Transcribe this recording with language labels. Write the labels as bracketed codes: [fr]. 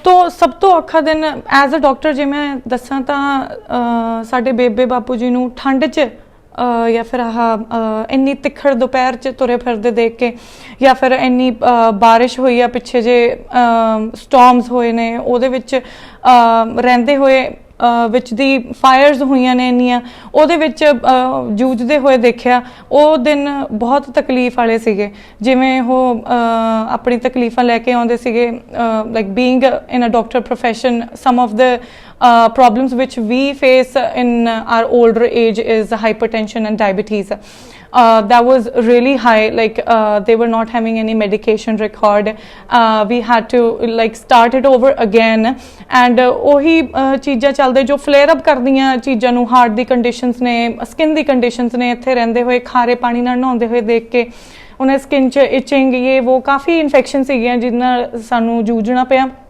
[pa] ਸਭ ਤੋਂ ਔਖਾ ਦਿਨ [en] as a doctor [pa] ਜੇ ਮੈਂ ਦੱਸਾਂ ਤਾਂ ਸਾਡੇ ਬੇਬੇ ਬਾਪੂ ਜੀ ਨੂੰ ਠੰਡ 'ਚ ਜਾਂ ਫਿਰ ਇੰਨੀ ਤਿੱਖੜ ਦੁਪਹਿਰ 'ਚ ਤੁਰੇ ਫਿਰਦੇ ਦੇਖ ਕੇ, ਜਾਂ ਫਿਰ ਇੰਨੀ ਬਾਰਿਸ਼ ਹੋਈ ਆ ਪਿੱਛੇ ਜੇ ਸਟੋਰਮਸ ਹੋਏ ਨੇ ਉਹਦੇ ਵਿੱਚ ਰਹਿੰਦੇ ਹੋਏ, ਵਿੱਚ ਦੀ ਫਾਇਰਸ ਹੋਈਆਂ ਨੇ ਇੰਨੀਆਂ, ਉਹਦੇ ਵਿੱਚ ਜੂਝਦੇ ਹੋਏ ਦੇਖਿਆ। ਉਹ ਦਿਨ ਬਹੁਤ ਤਕਲੀਫ ਵਾਲੇ ਸੀਗੇ, ਜਿਵੇਂ ਉਹ ਆਪਣੀ ਤਕਲੀਫਾਂ ਲੈ ਕੇ ਆਉਂਦੇ ਸੀਗੇ। [en] Like being in a doctor profession, some of the problems which we face in our older age is hypertension and diabetes. That was really high, like they were not having any medication record. We had to like start it over again, and [pa] ohi cheeਜ਼ਾਂ ਚੱਲਦੇ ਜੋ flare up ਕਰਦੀਆਂ ਚੀਜ਼ਾਂ ਨੂੰ, heart ਦੀ conditions ਨੇ, skin ਦੀ conditions ਨੇ, ਇੱਥੇ ਰਹਿੰਦੇ ਹੋਏ ਖਾਰੇ ਪਾਣੀ ਨਾਲ ਨਹਾਉਂਦੇ ਹੋਏ ਦੇਖ ਕੇ ਉਹਨਾਂ ਸਕਿਨ 'ਚ ਇਚਿੰਗ ਇਹ ਉਹ ਕਾਫੀ ਇਨਫੈਕਸ਼ਨ ਸੀਗੀਆਂ ਜਿਹਦੇ ਨਾਲ ਸਾਨੂੰ ਜੂਝਣਾ ਪਿਆ।